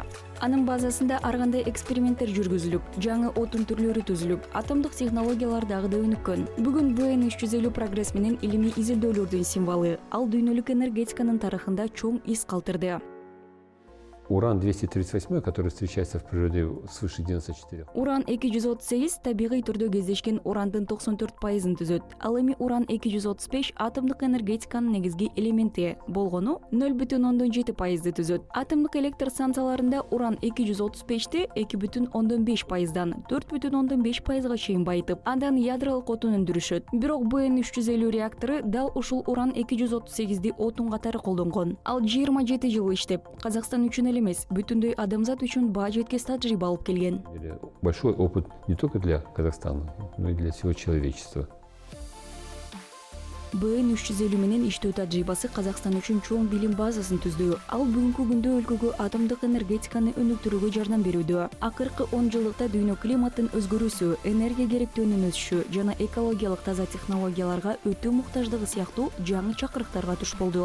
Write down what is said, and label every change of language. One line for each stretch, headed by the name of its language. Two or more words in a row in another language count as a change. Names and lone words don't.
Kyrgyz: Анын базасында ар кандай эксперименттер жүргүзүлүп, жаңы отун түрлөрү түзүлүп, атомдук технологиялар дагы да өнүккөн. Бүгүн БН 350 прогресс менен илимий изилдөөлөрдүн символу. Ал дүйнөлүк энергетиканын тарыхында чоң из калтырды.
Russian: Уран-238, который встречается в природе свыше 94.
Kyrgyz: Уран-238 табигый түрдө кездешкен урандын 94%-ын түзөт. Ал эми уран-235 атомдук энергетиканын негизги элементи болгону 0,7%-ды түзөт. Атомдук электр станцияларында уран-235-ти 2,5%-дан 4,5%-га чейин байытып, андан ядролук отун өндүрүшөт. Бирок БН 350 реактору дал ушул уран-238-ди отун катары колдонгон. Ал 27 жыл иштеп, Казакстан үчүн эмес, бүтүндөй адамзат үчүн баа жеткес тажрыйба алып келген.
Russian: Большой опыт не только для Казахстана, но и для всего человечества.
Kyrgyz: БН 350 менен иштөө тажрыйбасы Казакстан үчүн чоң билим базасын түздү. Ал бүгүнкү күндө өлкөгө атомдук энергетиканы өнүктүрүүгө жардам берүүдө. Акыркы 10 жылдыкта дүйнө климаттын өзгөрүүсү, энергия керектөөнүн өсүшү жана экологиялык таза технологияларга өтө муктаждыгы сыяктуу жаңы чакырыктарга туш болду.